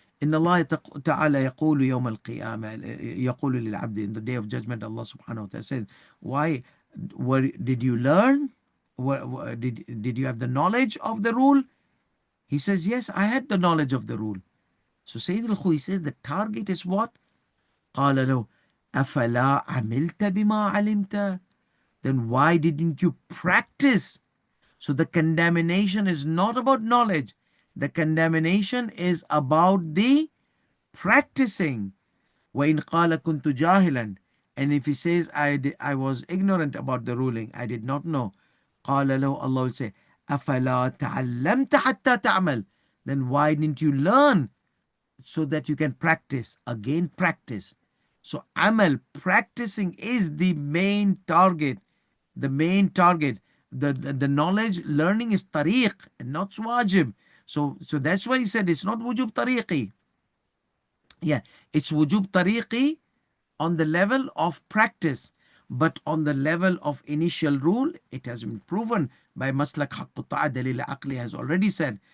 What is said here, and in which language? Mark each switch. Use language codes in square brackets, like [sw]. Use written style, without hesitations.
[ar] إن الله تعالى يقول يوم القيامة يقول للعبد, [en] in the day of judgment, Allah subhanahu wa ta'ala says, why did you learn? Did you have the knowledge of the rule? He says, yes, I had the knowledge of the rule. So Sayyid Alkhoei says the target is what? [ar] قال له أفلا عملت بما علمت. [en] Then why didn't you practice? So the condemnation is not about knowledge. The condemnation is about the practicing. [ar] وَإِنْ قَالَ كُنْتُ جَاهِلًا. [en] And if he says, I was ignorant about the ruling, I did not know. [ar] قَالَ له, [en] Allah will say, [ar] أَفَلَا تَعَلَّمْتَ حَتَّى تَعْمَلْ. [en] Then why didn't you learn so that you can practice? Again, practice. So amal, practicing is the main target. The main target. The knowledge, learning is tariq and not wajib. So that's why he said it's not wujub tariqi. Yeah, it's wujub tariqi on the level of practice, but on the level of initial rule, it has been proven by Maslak Haqqu Ta'adalil Aqli has already said.